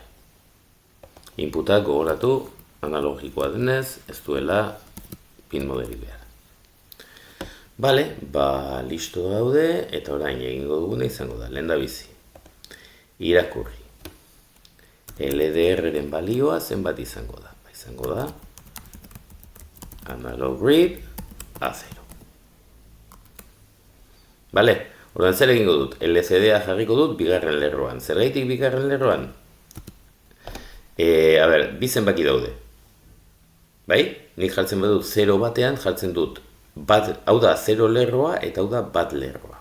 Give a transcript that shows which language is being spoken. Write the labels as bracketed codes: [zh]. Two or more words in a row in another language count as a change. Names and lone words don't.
[eu] Inputak gogoratu, analogikoa denez, ez duela pin modelik behar. Vale, ba, listo daude, eta orain egingo duguna izango da, lehen da bizi. Irakurri. LDR-ren balioa zenbat izango da. Izango da analog read A0. Vale, orduan zer egingo dut? LCD-a jarriko dut bigarren lerroan. Zergaitik bigarren lerroan? A ber, bi zenbaki daude. Bai? Nik jartzen badut 0 batean, jartzen dut bat, hau da 0 lerroa eta hau da bat lerroa.